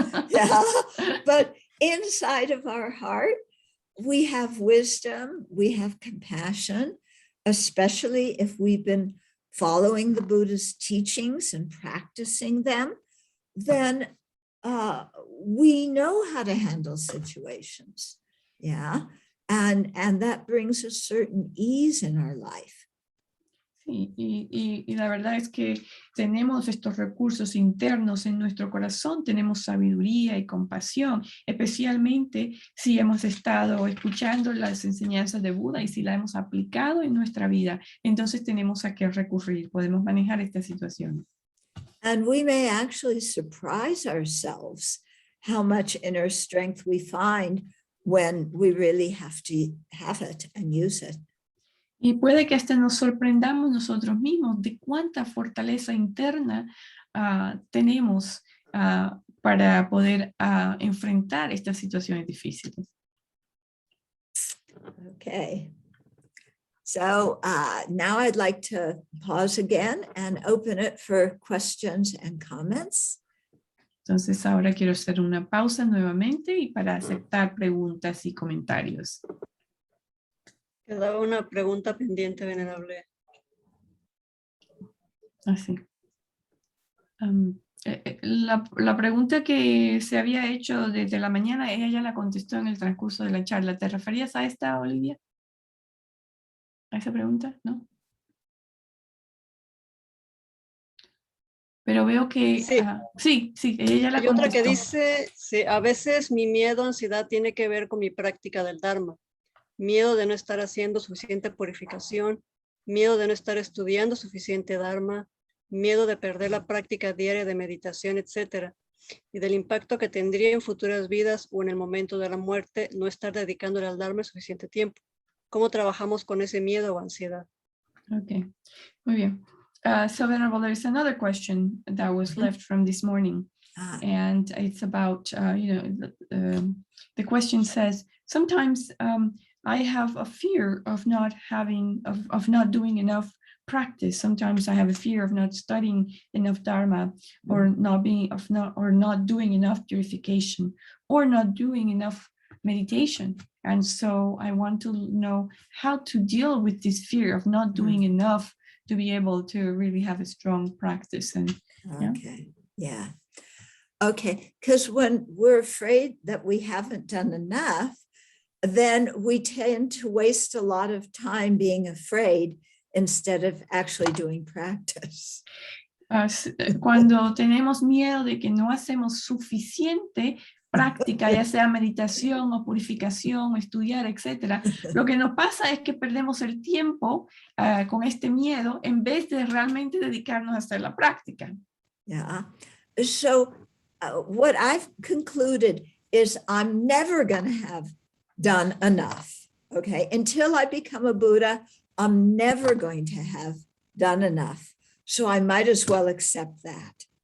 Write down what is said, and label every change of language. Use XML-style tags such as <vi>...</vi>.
<en>Yeah, but inside of our heart, we have wisdom, we have compassion, especially if we've been following the Buddha's teachings and practicing them, then we know how to handle situations. Yeah, and that brings a certain ease in our life.</en> <es>Sí, y la verdad es que tenemos estos recursos internos en nuestro corazón, tenemos sabiduría y compasión, especialmente si hemos estado escuchando las enseñanzas de Buda y si la hemos aplicado en nuestra vida, entonces tenemos a qué recurrir, podemos manejar esta situación.</es> <en>And we may actually surprise ourselves how much inner strength we find when we really have to have it and use it.</en> <es>Y puede que hasta nos sorprendamos nosotros mismos de cuánta fortaleza interna tenemos para poder enfrentar estas situaciones difíciles.</es> <en>Okay. So now I'd like to pause again and open it for questions and comments.</en> <es>Entonces ahora quiero hacer una pausa nuevamente y para aceptar preguntas y comentarios. Quedaba una pregunta pendiente, venerable. Así. La pregunta que se había hecho desde la mañana, ella ya la contestó en el transcurso de la charla. ¿Te referías a esta, Olivia? ¿A esa pregunta? ¿No? Pero veo que... Sí. sí, ella ya la Hay contestó. otra que dice, sí, a veces mi miedo, ansiedad tiene que ver con mi práctica del Dharma. Miedo de no estar haciendo suficiente purificación, miedo de no estar estudiando suficiente Dharma, miedo de perder la práctica diaria de meditación, etc. Y del impacto que tendría en futuras vidas o en el momento de la muerte no estar dedicándole al Dharma suficiente tiempo. ¿Cómo trabajamos con ese miedo o ansiedad? Okay, muy bien.</es> <en>So Venerable, there is another question that was left from this morning. And it's about, the question says, sometimes I have a fear of not having, of not doing enough practice. Sometimes I have a fear of not studying enough Dharma, or not doing enough purification, or not doing enough meditation. And so I want to know how to deal with this fear of not doing enough to be able to really have a strong practice. And okay, yeah. Okay, because when we're afraid that we haven't done enough, then we tend to waste a lot of time being afraid instead of actually doing practice.</en> <es>Cuando tenemos miedo de que no hacemos suficiente práctica, ya sea meditación o purificación, estudiar, etcétera, lo que nos pasa es que perdemos el tiempo con este miedo en vez de realmente dedicarnos a hacer la práctica.</es> <en>Yeah. So what I've concluded is I'm never going to have done enough. Okay. Until I become a Buddha, I'm never going to have done enough. So I might as well accept that.</en>